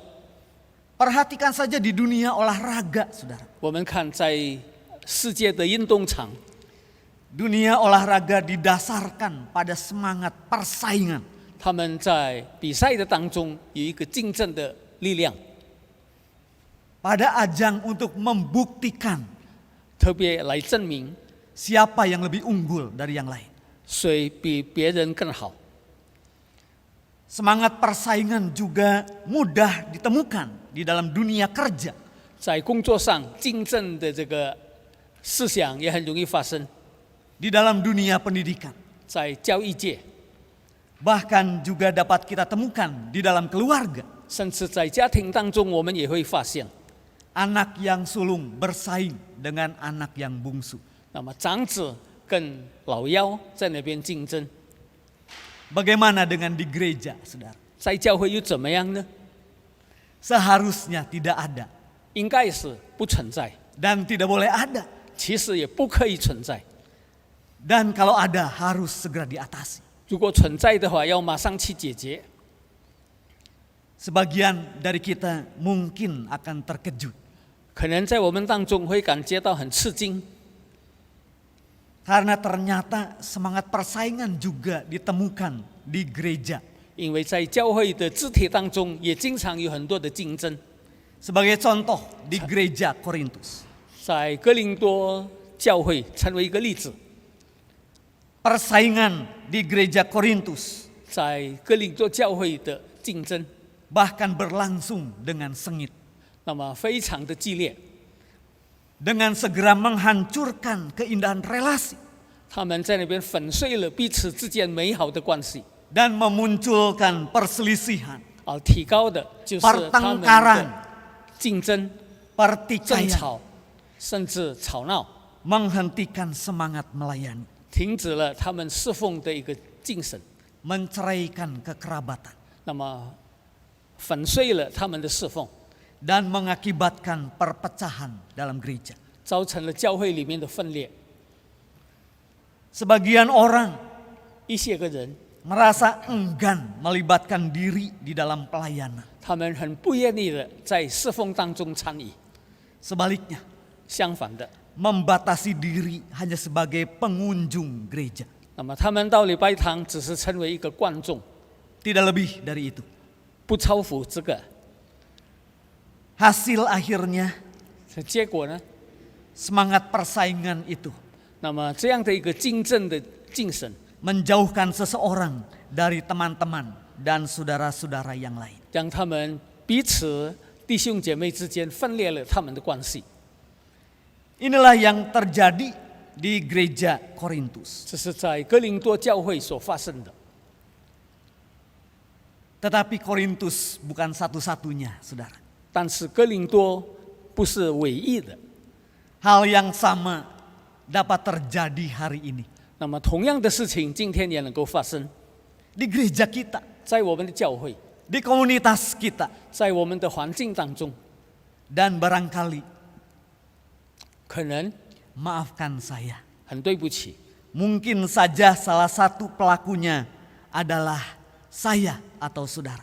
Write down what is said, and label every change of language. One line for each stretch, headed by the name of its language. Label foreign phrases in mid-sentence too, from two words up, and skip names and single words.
Indonesian: Perhatikan saja di dunia olahraga, saudara.
Chinese: 我们看在世界的运动场，
Indonesian: Dunia olahraga didasarkan pada semangat persaingan.
Chinese: 他们在比赛的当中有一个竞争的力量，
Indonesian: Pada ajang untuk membuktikan
Chinese: 特别来证明
Indonesian: siapa yang lebih unggul dari yang lain.
Chinese: 谁比别人更好。
Indonesian: Semangat persaingan juga mudah ditemukan di dalam dunia kerja.
Chinese: 在工作上竞争的这个思想也很容易发生，
Indonesian: Di dalam dunia pendidikan.
Chinese: 在教育界，
Indonesian: Bahkan juga dapat kita temukan di dalam keluarga.
Chinese: 甚至在家庭当中，我们也会发现，
Indonesian: Anak yang sulung bersaing dengan anak yang bungsu.
Chinese: 那么长子跟老幺在那边竞争，
Indonesian: Bagaimana dengan di gereja, saudara?
Chinese: 在教会又怎么样呢？
Indonesian: Seharusnya tidak ada
Chinese: 应该是不存在，
Indonesian: dan tidak boleh ada.
Chinese: 其实也不可以存在。
Indonesian: Dan kalau ada harus segera diatasi.
Chinese: 如果存在的话，要马上去解决。
Indonesian: Sebagian dari kita mungkin akan terkejut
Chinese: 可能在我们当中会感觉到很吃惊，
Indonesian: karena ternyata semangat persaingan juga ditemukan di gereja.
Chinese: 因为在教会的肢体当中也经常有很多的竞争。
Indonesian: Sebagai contoh di gereja Korintus,
Chinese: 在哥林多教会成为一个例子，
Indonesian: persaingan di gereja Korintus
Chinese: 在哥林多教会的竞争，
Indonesian: bahkan berlangsung dengan sengit,
Chinese: 那么非常的激烈。
Indonesian: dengan segera menghancurkan keindahan relasi
Chinese: 他们在那边粉碎了彼此之间美好的关系，
Indonesian: dan memunculkan perselisihan,
Chinese: 而提高的就是他们
Indonesian: pertengkaran,
Chinese: 的竞争、争
Indonesian: pertikaian,
Chinese: 吵，甚至吵闹，
Indonesian: menghentikan semangat melayani,
Chinese: 停止了他们侍奉的一个精神，
Indonesian: menceraikan kekerabatan,
Chinese: 那么粉碎了他们的侍奉，
Indonesian: dan mengakibatkan perpecahan dalam gereja.
Chinese: 造成了教会里面的分裂。
Indonesian: Sebagian orang
Chinese: 一些个人，
Indonesian: merasa enggan melibatkan diri di dalam pelayanan.
Chinese: 他们很不愿意的在侍奉当中参与，
Indonesian: Sebaliknya,
Chinese: 相反的，
Indonesian: membatasi diri hanya sebagai pengunjung gereja.
Chinese: 那么他们到礼拜堂只是成为一个观众，
Indonesian: Tidak lebih dari itu.
Chinese: 不超乎这个。
Indonesian: Hasil akhirnya
Chinese: 结果呢？
Indonesian: semangat persaingan itu
Chinese: 那么这样的一个竞争的精神，
Indonesian: menjauhkan seseorang dari teman-teman dan saudara-saudara yang lain.
Chinese: 让他们彼此弟兄姐妹之间分裂了他们的关系。
Indonesian: Inilah yang terjadi di gereja Korintus.
Chinese: 这是在哥林多教会所发生的。
Indonesian: Tetapi Korintus bukan satu-satunya, saudara.
Chinese: 但是哥林多不是唯一的。
Indonesian: Hal yang sama dapat terjadi hari ini
Chinese: 那么同样的事情，今天也能够发生
Indonesian: di gereja kita,
Chinese: 在我们的教会，
Indonesian: di komunitas kita,
Chinese: 在我们的环境当中。
Indonesian: dan barangkali,
Chinese: 可能
Indonesian: maafkan saya,
Chinese: 很对不起，
Indonesian: mungkin saja salah satu pelakunya adalah saya atau saudara.